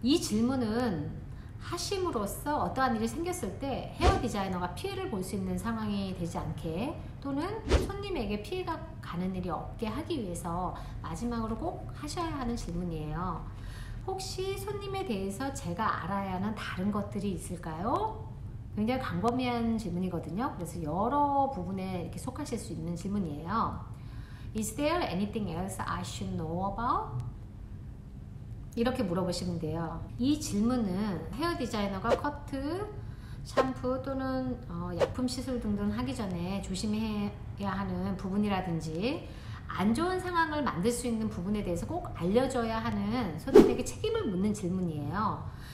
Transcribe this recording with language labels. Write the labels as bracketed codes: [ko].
[ko] 이 질문은 하심으로써 어떠한 일이 생겼을 때 헤어 디자이너가 피해를 볼 수 있는 상황이 되지 않게, 또는 손님에게 피해가 가는 일이 없게 하기 위해서 마지막으로 꼭 하셔야 하는 질문이에요. 혹시 손님에 대해서 제가 알아야 하는 다른 것들이 있을까요? 굉장히 광범위한 질문이거든요. 그래서 여러 부분에 이렇게 속하실 수 있는 질문이에요. [en] Is there anything else I should know about? [ko] 이렇게 물어보시면 돼요. 이 질문은 헤어 디자이너가 커트, 샴푸 또는 약품 시술 등등 하기 전에 조심해야 하는 부분이라든지 안 좋은 상황을 만들 수 있는 부분에 대해서 꼭 알려줘야 하는 손님에게 책임을 묻는 질문이에요.